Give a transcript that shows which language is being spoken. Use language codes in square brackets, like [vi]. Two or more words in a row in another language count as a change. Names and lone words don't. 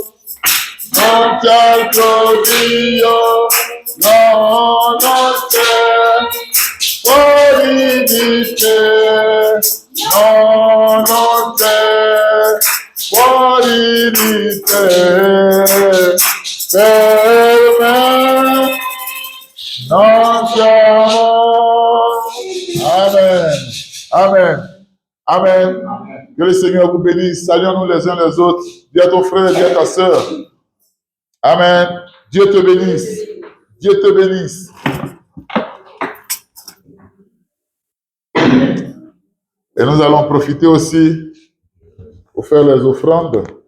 [it] Non c'è altro Dio, no, non c'è, fuori di te, no, non c'è, fuori di te, per me non c'è amore. Amen, amen, amen. [fr] Que le Seigneur vous bénisse. Saluons-nous les uns les autres. Dis à ton frère, dis à ta sœur. Amen. Dieu te bénisse. Dieu te bénisse. Et nous allons profiter aussi pour faire les offrandes.